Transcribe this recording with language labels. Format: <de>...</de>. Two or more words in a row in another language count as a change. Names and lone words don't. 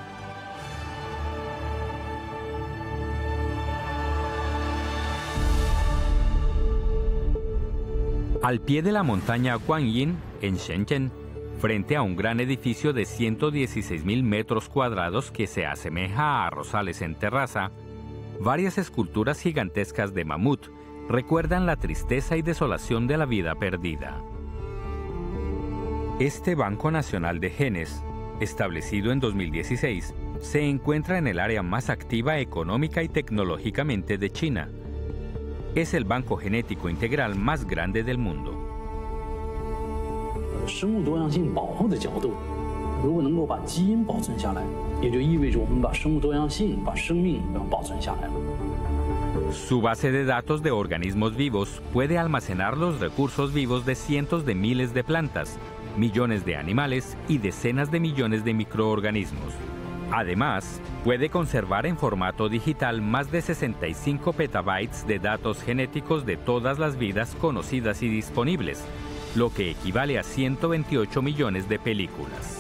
<es>Al pie de la montaña Guanyin, en Shenzhen, frente a un gran edificio de 116.000 metros cuadrados que se asemeja a arrozales en terraza, varias esculturas gigantescas de mamut recuerdan la tristeza y desolación de la vida perdida. Este Banco Nacional de Genes, establecido en 2016, se encuentra en el área más activa económica y tecnológicamente de China. Es el banco genético integral más grande del mundo.</es> <zh>生物多样性保护的角度，如果能够把基因保存下来，也就意味着我们把生物多样性、把生命保存下来了。</zh> <es>Su base de datos de organismos vivos puede almacenar los recursos vivos de cientos de miles de plantas, millones de animales y decenas de millones de microorganismos. Además, puede conservar en formato digital más de 65 petabytes de datos genéticos de todas las vidas conocidas y disponibles, lo que equivale a 128 millones de películas.</es>